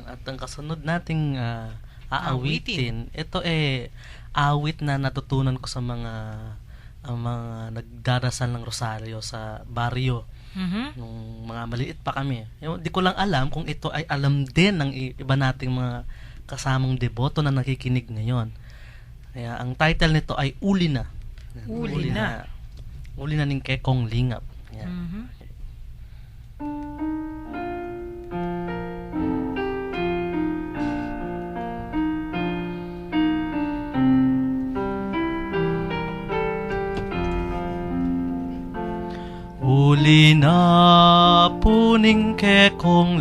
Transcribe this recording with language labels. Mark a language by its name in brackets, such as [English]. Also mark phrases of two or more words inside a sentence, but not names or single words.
[Filipino] At ang kasunod nating aawitin, ito awit na natutunan ko sa mga nagdarasal ng rosaryo sa baryo. Nung mga maliit pa kami. Di ko lang alam kung ito ay alam din ng iba nating mga kasamang deboto na nakikinig ngayon. Kaya ang title nito ay Uli Na. Uli Na. Uli Na ning Kekong Lingap. Yan. Uli na puning Kekong